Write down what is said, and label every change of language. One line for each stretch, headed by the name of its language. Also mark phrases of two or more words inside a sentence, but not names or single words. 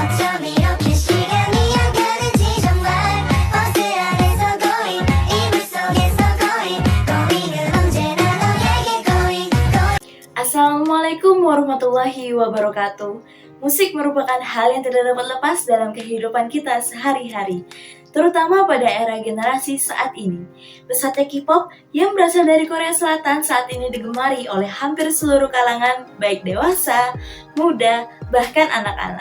Korean: 없는 시간이 가는지 정말 버스 안에서 going 이불 속에서 going은 언제나 너에게 going.
Arabic: السلام عليكم ورحمة الله وبركاته.
Indonesian: Musik merupakan hal yang tidak dapat lepas dalam kehidupan kita sehari-hari, terutama pada era generasi saat ini. Pesatnya K-pop yang berasal dari Korea Selatan saat ini digemari oleh hampir seluruh kalangan, baik dewasa, muda, bahkan anak-anak.